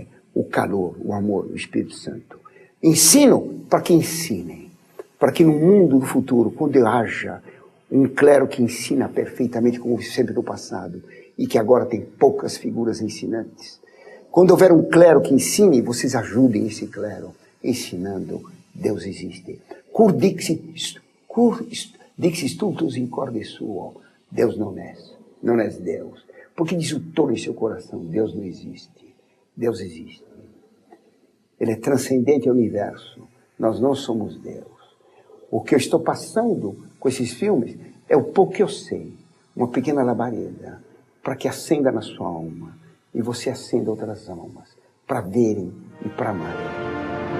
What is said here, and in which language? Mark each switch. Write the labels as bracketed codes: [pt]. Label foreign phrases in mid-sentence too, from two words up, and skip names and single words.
[pt] O calor, o amor, o Espírito Santo. Ensino para que ensinem. Para que no mundo do futuro, quando haja um clero que ensina perfeitamente como sempre no passado, e que agora tem poucas figuras ensinantes, quando houver um clero que ensine, vocês ajudem esse clero, ensinando, Deus existe. [la] Cur dixit stultus in corde suo. [pt] Deus não és Deus. Porque diz o tolo em seu coração, Deus não existe. Deus existe. Ele é transcendente ao universo. Nós não somos Deus. O que eu estou passando com esses filmes é o pouco que eu sei. Uma pequena labareda para que acenda na sua alma e você acenda outras almas para verem e para amarem.